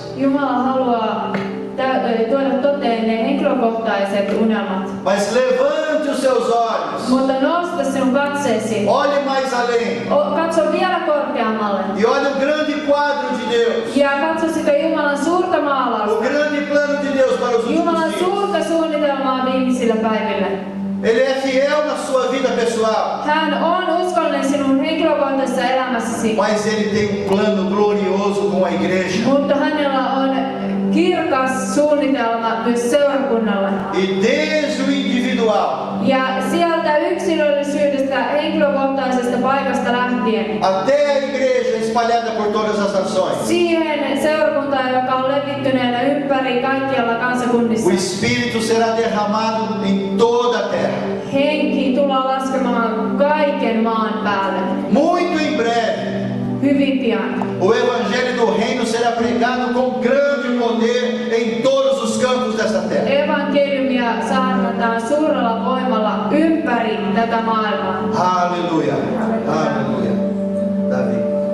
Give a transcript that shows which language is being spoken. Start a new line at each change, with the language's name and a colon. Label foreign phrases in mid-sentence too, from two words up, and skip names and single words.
Finnish: Jumala haluaa tuoda toteen ne henkilökohtaiset unelmat.
Portuguese: Mas levante os seus olhos,
Finnish: Mutta nosta sinun katseesi.
Portuguese: olhe mais além
Finnish: Katso vielä korkeammalle.
Portuguese: e olhe o grande quadro de Deus,
Finnish: Ja katso sitä Jumalan suurta
Portuguese: o
Finnish: maalausta.
Portuguese: grande plano de Deus para os
Finnish: Jumalan
Portuguese: últimos dias.
Finnish: suurta suunnitelmaa viimeisillä päivillä.
Portuguese: Ele é fiel na sua vida pessoal,
Finnish: Hän on uskollinen sinun henkilökohtaisessa elämässäsi.
Portuguese: mas Ele tem um plano glorioso com a igreja.
Finnish: Mutta hänellä on kirkas suunnitelma myös seurakunnalle.
Portuguese: E desde o individual
Finnish: Ja sieltä yksilöllisyydestä, henkilökohtaisesta paikasta lähtien
Portuguese: até a igreja espalhada por todas as nações,
Finnish: siihen seurakuntaan, joka on levittyneenä ympäri kaikkialla kansakunnissa.
Portuguese: o Espírito será derramado em toda a terra.
Finnish: Henki tullaan laskemaan kaiken maan päälle.
Portuguese: Muito em breve,
Finnish: Hyvin pian.
Portuguese: o evangelho do reino será pregado com grande poder em todos os cantos desta terra.
Finnish: Evankeliumia saarnataan suurella voimalla ympäri tätä maailmaa.
Portuguese: Aleluia. Aleluia. Davi.